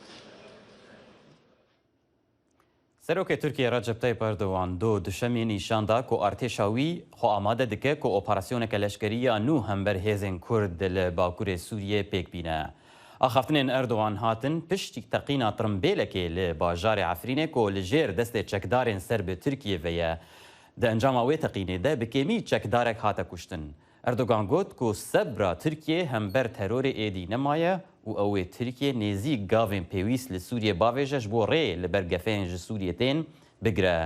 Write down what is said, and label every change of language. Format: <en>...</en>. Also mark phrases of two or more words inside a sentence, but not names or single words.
<ku>سەرۆکی تورکیە ڕەجەب تایپ ئەردۆغان دوشەمێ نیشاندا کۆ ئارتێشاوی خۆ ئامادە دکە کۆ ئۆپەراسیۆنێکە لەشکریە نو هەمبەر هێزên کورد لە باکوورێ سووریە پێک بینە. ئاخافتنên ئەردۆغان هاتن پشتی تەقینا ترمبێلekê li bajarê Efrînê ku li jêr destê çekdarên ser bi Tirkiye ve ye. Di encama wê teqînê de bi kêmî çekdarek hate kuştin. Erdogan got ku sebra Tirkiye hember terorê êdî nemaye û ew ê Tirkiye nêzik gavên pêwîst li Sûriye bavêje ji bo rê li ber gefeyên ji Sûriye tên bigire.</ku>